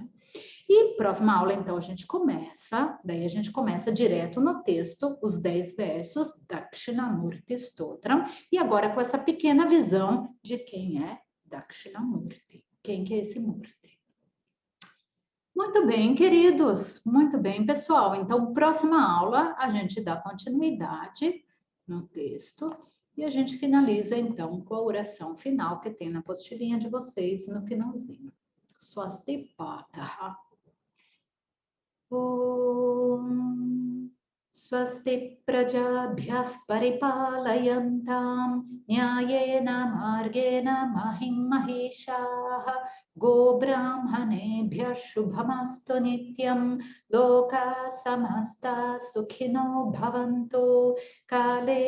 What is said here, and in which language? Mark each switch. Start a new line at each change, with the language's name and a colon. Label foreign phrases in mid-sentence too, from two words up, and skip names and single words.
Portuguese: E próxima aula, então, daí a gente começa direto no texto, os 10 versos Dakshinamurti Stotram, e agora com essa pequena visão de quem é Dakshinamurti, quem que é esse Murti. Muito bem, queridos, muito bem, pessoal. Então, próxima aula, a gente dá continuidade no texto e a gente finaliza, então, com a oração final que tem na apostilinha de vocês no finalzinho.
Sanskrit: स्वस्ति पाठः. ॐ स्वस्ति प्रजाभ्यः परिपालयं न्यायेन मार्गेण महीं महीशः गो ब्राह्मणेभ्यः शुभमस्तु नित्यं लोक समस्त सुखिनो भवन्तु काले